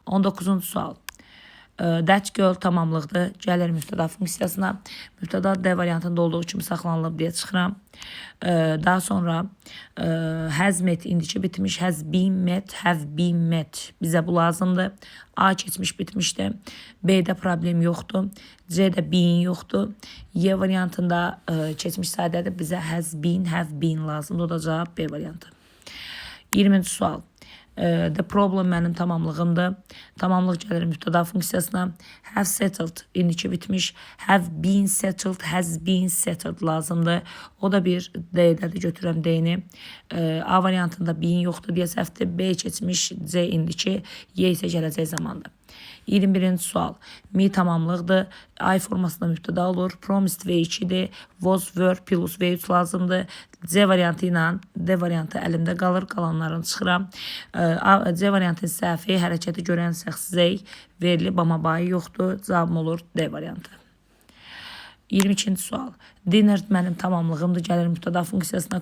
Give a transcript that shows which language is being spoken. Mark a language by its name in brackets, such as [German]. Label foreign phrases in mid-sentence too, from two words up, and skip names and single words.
[Azerbaijani] 19-cu sual. [English] That girl [Azerbaijani] tamamlıqdır. Gəlir mübtəda funksiyasına. Mübtəda D variantında olduğu kimi saxlanılıb deyə çıxıram. Daha sonra [English] has met [Azerbaijani] indiki bitmiş. [English] Has been met, have been met. [Azerbaijani] Bizə bu lazımdır. A keçmiş bitmişdir. B'də problem yoxdur. C'də been yoxdur. Y variantında keçmiş sadədir. Bizə [English] has been, have been [Azerbaijani] lazımdır. O da cavab B variantı. 20-ci sual. [English] The problem [Azerbaijani] mənim tamamlığımdır. Tamamlıq gəlir mübtəda funksiyasına. [English] Have settled [Azerbaijani] indiki bitmiş. [English] Have been settled, has been settled lazımdır. [Azerbaijani] O da bir D'dədir. Götürürəm D'ni. A variantında been yoxdur deyə səhvdir. B keçmiş, C indiki, Y isə gələcək zamandır. 21-ci sual. Me tamamlıqdır. I formasında mübtəda olur. Promised V2-dir. [English] Was, were, plus V3 [Azerbaijani] lazımdır. C variantı ilə D variantı əlimdə qalır. Qalanlarını çıxıram. C variantın səhvi hərəkəti görən şəxs zey verilib, amma bayı yoxdur. Cavabım olur D variantı. 22-ci sual. Dinner mənim tamamlığımdır. Gəlir mübtəda funksiyasına.